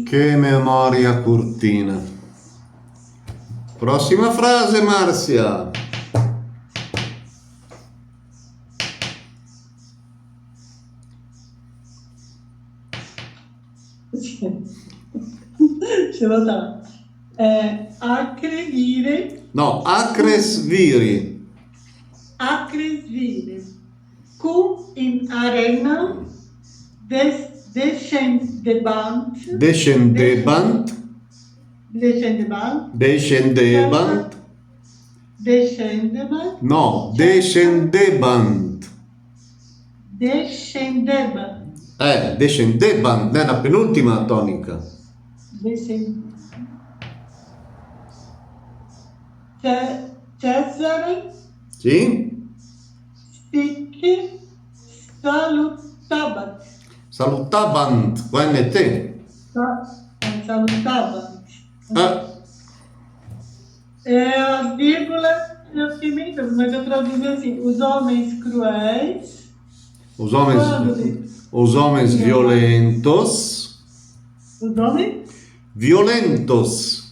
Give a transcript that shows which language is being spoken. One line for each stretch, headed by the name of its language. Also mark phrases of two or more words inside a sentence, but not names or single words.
Portuguese: Que memória curtina. Próxima frase, Márcia. Deixa eu botar. Acredire. No, acresviri. Acresvire.
Latin: Cum in arena descendebant, descendebant, descendebant, descendebant, descendebant, no, descendebant. descendebant, Descendebant,
Italian: nella penultima tonica. Cesare Sì?
Latin: sic salutabat.
Italian: Salutabant, con NT.
Latin: Salutabat.
Portuguese: A vírgula, eu fiquei meio dúvida, mas eu traduzi assim, os homens cruéis, Os homens violentos. os homens Violentos.